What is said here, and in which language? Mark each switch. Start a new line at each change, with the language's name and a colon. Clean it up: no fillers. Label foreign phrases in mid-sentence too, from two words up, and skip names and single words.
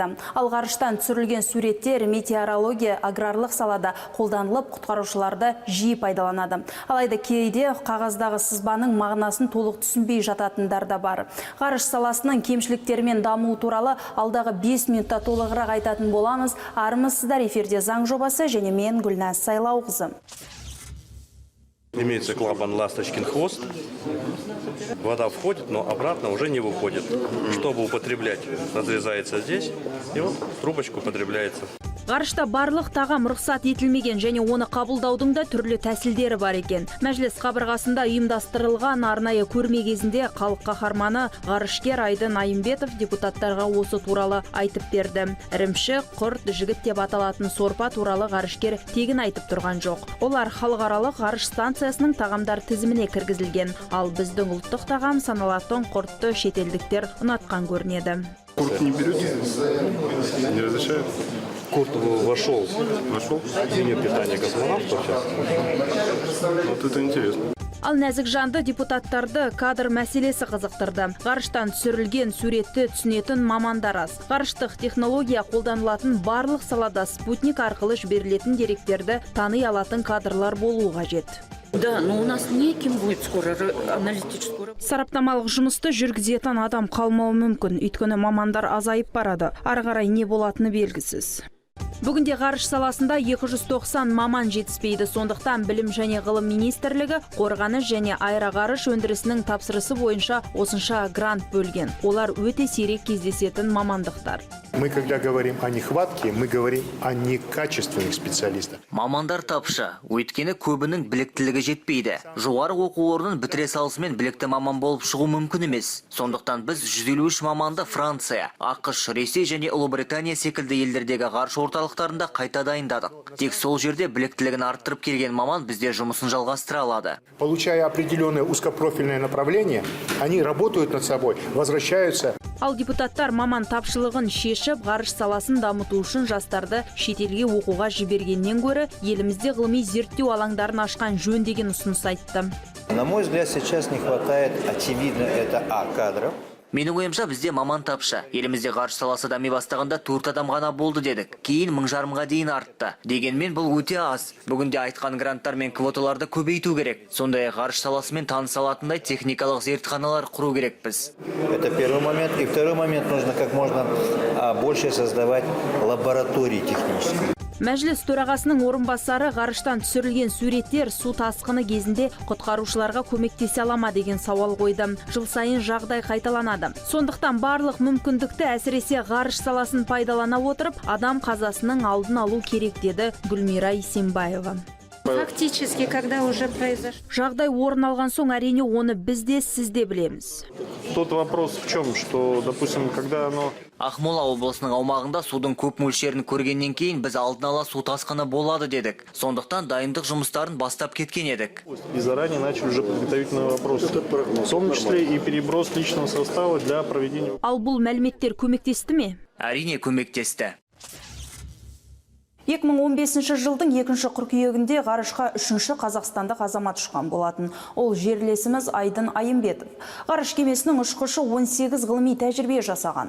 Kazakh: Ал ғарыштан түсірілген суреттер метеорология, аграрлық салада қолданылып, құтқарушыларды жиі пайдаланады. Алайда кейде қағаздағы сызбаның мағынасын толық түсінбей жататындар да бар. Ғарыш саласының кемшіліктері мен дамуы туралы алдағы 5 минутта толығырақ айтатын боламыз. Армысыздар, эфирде заң жобасы және мен Гүлназ Сайлауқызы.
Russian: Имеется клапан «Ласточкин хвост». Вода входит, но обратно уже не выходит. Чтобы употреблять, разрезается здесь, и вот трубочка употребляется.
Kazakh: Ғарышта барлық тағам рұқсат етілмеген және оны қабылдаудың да түрлі тәсілдері бар екен. Мәжіліс қабырғасында ұйымдастырылған арнайы көрме кезінде халық қаһарманы ғарышкер Айдын Айымбетов депутаттарға осы туралы айтып берді. Ірімшік, құрт, жігіт деп аталатын сорпа туралы ғарышкер тегін айтып тұрған жоқ. Олар халықаралық ғарыш станциясының тағамдар тізіміне кіргізілген. Ал біздің ұлттық тағам саналатын құртты шетелдіктер ұнатқан көрінеді.
Russian: Курт не берете? Не разрешают? Курт вошел в меню питания космонавтов сейчас. Вот это интересно.
Kazakh: Ал нәзік жанды депутаттарды кадр мәселесі қызықтырды. Ғарыштан түсірілген суретті түсінетін мамандар аз. Ғарыштық технология қолданылатын барлық салада спутник арқылы жіберілетін деректерді тани алатын кадрлар болуы қажет.
Russian: Да, но у нас неким будет скоро аналитическую.
Kazakh: Сараптамалық жұмысты жүргізетін адам қалмауы мүмкін, өйткені мамандар азайып барады. Ары қарай не болатыны белгісіз. Бүгінде ғарыш саласында 290 маман жетіспейді. Сондықтан білім және ғылым министрлігі қорғаныс және аэроғарыш өндірісінің тапсырысы бойынша осынша грант бөлген. Олар өте сирек кездесетін мамандықтар.
Russian: Мы, когда говорим о нехватке, мы говорим о некачественных специалистах.
Kazakh: Мамандар тапшы, өйткені көбінің біліктілігі жетпейді. Жоғары оқу орнын бітіре салысымен білікті маман болып шығу мүмкін емес. Сондықтан біз 153 маманды Франция, ақш, Ресей және Ұлыбритания секілді елдердегі ғарыш орталықтарында қайта дайындадық. Тек сол жерде біліктілігін арттырып келген маман бізде жұмысын жалғастыра алады.
Russian: Получая определенное узкопрофильное направление, они работают над собой, возвращаются.
Kazakh: Ал депутаттар маман тапшылығын шешіп, ғарыш саласын дамыту үшін жастарды шетелге оқуға жібергеннен гөрі елімізде ғылыми зерттеу алаңдарын ашқан жөн деген ұсыныс айтты.
Russian: На мой взгляд, сейчас не хватает, очевидно, это кадров.
Kazakh: Менің ойымша бізде маман тапшы. Елімізде ғарыш саласы дами бастағанда 4 адам ғана болды дедік. Кейін 1000-ға дейін артты. Дегенмен бұл өте аз. Бүгінде айтқан гранттар мен квоталарды көбейту керек. Сондай ғарыш саласымен таныса алатындай техникалық зертханалар құру керекпіз.
Russian: Это первый момент. И второй момент, нужно как можно больше создавать лаборатории технические.
Kazakh: Мәжіліс төрағасының орынбасары ғарыштан түсірілген суреттер су тасқыны кезінде құтқарушыларға көмектесе ала ма деген сауал қойды. Жыл сайын жағдай қайталанады. Сондықтан барлық мүмкіндікті әсіресе ғарыш саласын пайдалана отырып, адам қазасының алдын алу керек деді Гүлмира Исенбаева.
Russian: Фактически, когда уже произошло.
Kazakh: Жағдай орын алған соң әрине оны біз де сіз де білеміз.
Russian: Тут вопрос в чем, что, допустим, когда оно...
Kazakh: Ақмола облысының аумағында судың көп мөлшерін көргеннен кейін біз алдын ала су тасқыны болады дедік. Сондықтан дайындық жұмыстарын бастап кеткен едік.
Russian: И заранее начали уже подготовительные вопросы. В том числе и переброс личного состава для проведения...
Kazakh: Ал бұл мәліметтер көмектесті ме? Әрине көмектесті. 2015 жылдың 2 қыркүйегінде ғарышқа 3 қазақстандық азамат ұшқан болатын. Ол жерлесіміз Айдын Айымбетов. Ғарыш кемесінің ұшқышы 18 ғылыми тәжірибе жасаған.